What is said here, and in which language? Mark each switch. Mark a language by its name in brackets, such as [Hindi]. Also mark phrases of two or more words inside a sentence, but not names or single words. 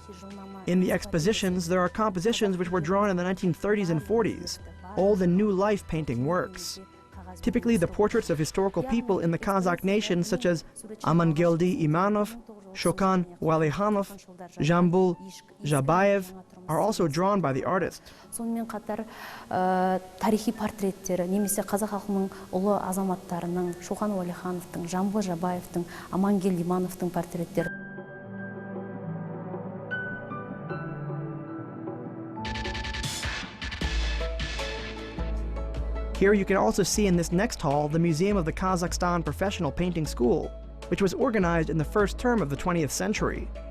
[English] In the expositions, there are compositions which were drawn in the 1930s and 40s, old and new life painting works. Typically the portraits of historical people in the Kazakh nation, such as Amangeldi Imanov, Shokan Walihanoff, Jambul Jabayev are also drawn by the artist. [Kazakh] Сонымен қатар тарихи портреттері, немесе қазақ халқының ұлы азаматтарының, Шоқан Уәлихановтың, Жамбыл Жабаевтың, Амангел Имановтың портреттері. [English] Here you can also see in this next hall the Museum of the Kazakhstan Professional Painting School, which was organized in the first term of the 20th century.